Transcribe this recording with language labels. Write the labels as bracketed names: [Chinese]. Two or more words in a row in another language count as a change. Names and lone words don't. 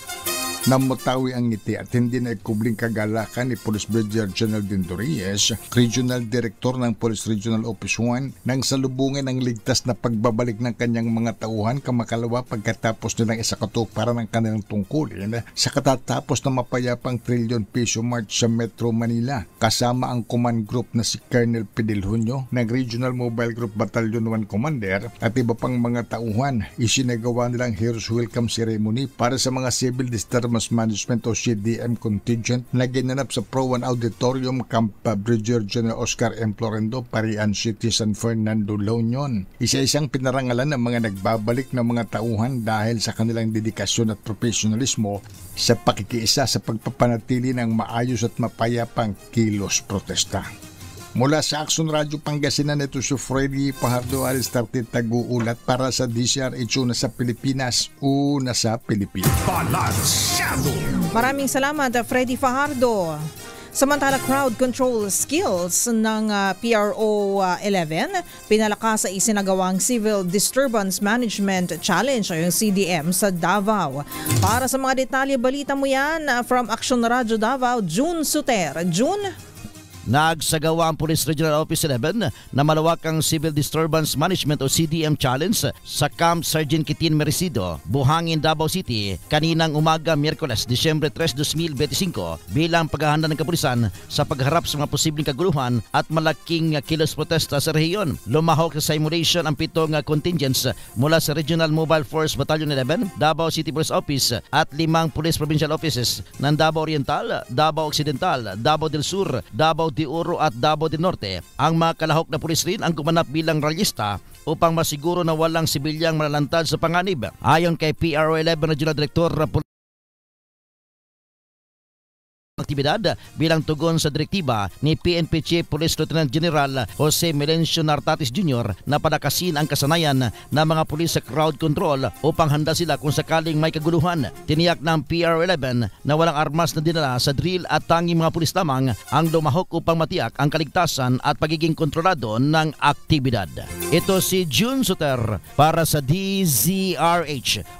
[Filipino] Namutawi ang ngiti at hindi na ikubling kagalakan ni Police Brigadier General Dindo Reyes, Regional Director ng Police Regional Office 1, nang salubungin ang ligtas na pagbabalik ng kanyang mga tauhan kamakalawa pagkatapos nilang isakatok para ng kanilang tungkulin sa katatapos na mapayapang trillion peso march sa Metro Manila. Kasama ang [English] command group [Filipino] na si Colonel Fidel Junio ng Regional Mobile Group Battalion 1 Commander at iba pang mga tauhan, isinagawa nilang Heroes Welcome Ceremony para sa mga Civil Disturbance Management o CDM contingent na ginanap sa Pro 1 Auditorium Camp Brigadier General Oscar M. Florendo, Parian City, San Fernando, La Union. Isa-isang pinarangalan ng mga nagbabalik na mga tauhan dahil sa kanilang dedikasyon at profesionalismo sa pakikiisa sa pagpapanatili ng maayos at mapayapang kilos protesta. Mula sa Action Radio Pangasinan, ito si Freddy Fajardo Aristarte Taguulat para sa DCRH, una sa Pilipinas, una sa Pilipinas. Balansyado! Maraming salamat, Freddy Fajardo. Samantala, [English] crowd control skills [Filipino] ng PRO 11 pinalakas sa isinagawang Civil Disturbance Management Challenge o yung CDM sa Davao. Para sa mga detalye, balita mo yan from Action Radio Davao, June Suter. June? Nagsagawa ang Police Regional Office 11 na malawakang Civil Disturbance Management o CDM Challenge sa Camp Sergeant Kitin Merecido, Buhangin, Davao City kaninang umaga Miyerkules, Disyembre 3, 2025 bilang paghahanda ng kapulisan sa pagharap sa mga posibleng kaguluhan at malaking kilos protesta sa rehiyon. Lumahok sa simulation ang 7 contingents mula sa Regional Mobile Force Battalion 11, Davao City Police Office at 5 Police Provincial Offices ng Davao Oriental, Davao Occidental, Davao del Sur, Davao de Oro at Davao del Norte. Ang mga kalahok na pulis rin ang gumanap bilang realista upang masiguro na walang sibilyang malalantad sa panganib. Ayon kay PRO 11 Regional Director aktibidad bilang tugon sa direktiba ni PNP Chief Police Lieutenant General Jose Melencio Nartatis Jr. na palakasin ang kasanayan ng mga pulis sa [English] crowd control [Filipino] upang handa sila kung sakaling may kaguluhan. Tiniyak ng PRO 11 na walang armas na dinala sa drill at tanging mga pulis lamang ang lumahok upang matiyak ang kaligtasan at pagiging kontrolado ng aktibidad. Ito si June Suter para sa DZRH.